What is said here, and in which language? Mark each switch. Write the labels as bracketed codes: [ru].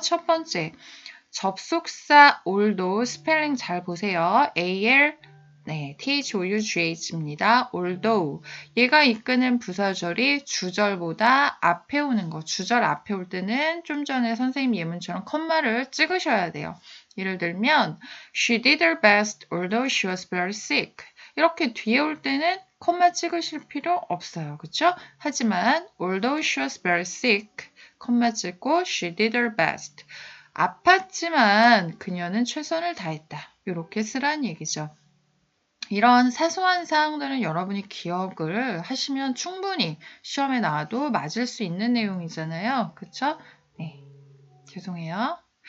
[ko] 첫 번째, 접속사 올도 스펠링 잘 보세요. AL, 네, THOUGH입니다. [en] although. [ko] 얘가 이끄는 부사절이 주절보다 앞에 오는 거. 주절 앞에 올 때는 좀 전에 선생님 예문처럼 컴마를 찍으셔야 돼요. 예를 들면 [en] She did her best although she was very sick. [ko] 이렇게 뒤에 올 때는 콤마 찍으실 필요 없어요. 그쵸? 하지만 [en] although she was very sick, [ko] 콤마 찍고 [en] she did her best. [ko] 아팠지만 그녀는 최선을 다했다. 이렇게 쓰란 얘기죠. 이런 사소한 사항들은 여러분이 기억을 하시면 충분히 시험에 나와도 맞을 수 있는 내용이잖아요. 그쵸? 네. 죄송해요.